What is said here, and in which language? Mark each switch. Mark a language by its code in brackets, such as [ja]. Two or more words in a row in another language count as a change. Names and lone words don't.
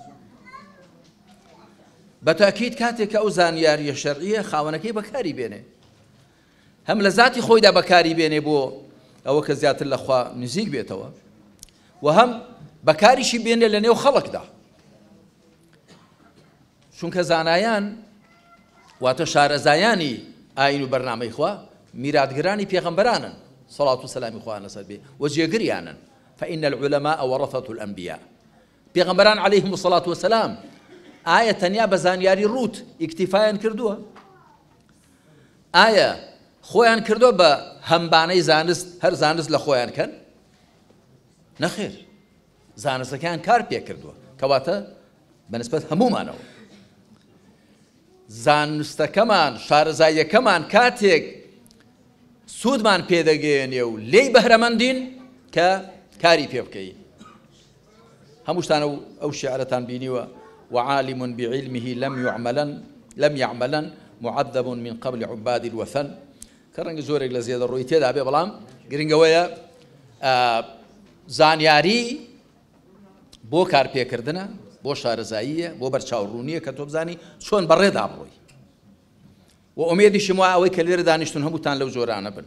[ckb] بەتاکید کاتێک کە ئەو زانیاریە شەرعیە خاوەنەکەی بەکاری بێنێ هەم لە ذاتی خۆیدا بەکاری بێنێ بۆ ئەوە کە زیاتر لە خوا نزیک بێتەوە و هەم بەکاریشی بێنێ لە نێو خەڵکدا. چونکە زانایان واتە شارەزایانی ئاین و بەرنامەی خوا میراتگرانی پێغەمبەرانن سەڵات و سەلامی خوایان لەسەر بێ و جێگریانن [ar] فإن العلماء ورثة الأنبياء. [ckb] پێغەمبەران [ar] عەلەیهیم الصلاة والسلام [ckb] ئایا تەنیا بە زانیاری ڕوت ئیکتیفایان کردووە؟ ئایا خۆیان کردووە بە هەمبانەی زانست هەر زانست لە خۆیان کەن؟ نەخێر زانستەکان کار پێ کردووە کەواتە بەنسبەت هەمومانەوە زانستەکەمان شارەزاییەکەمان کاتێک سوودمان پێدەگەێنێ و لێی بەهرەمەندین کە کاری پێ بکەین. هەمووشتان ئەو شعرەتان بینیوە [ar] وعالم بعلمه لم يعملا معذب من قبل عباد الوثن [ckb] کە ڕەنگە زۆرێک لە زێدە ڕووی تێدا بێ بەڵام گرنگەوەیە زانیاری بۆ کارپێکردنە بۆ شارەزاییە بۆ بەرچاوڕوونیە کە تۆ بزانی چۆن بەڕێدا بڕۆی و ئومێدیشم وایە ئەوەی کە لێرە دانیشتون هەمووتان لەو جۆرانە بن.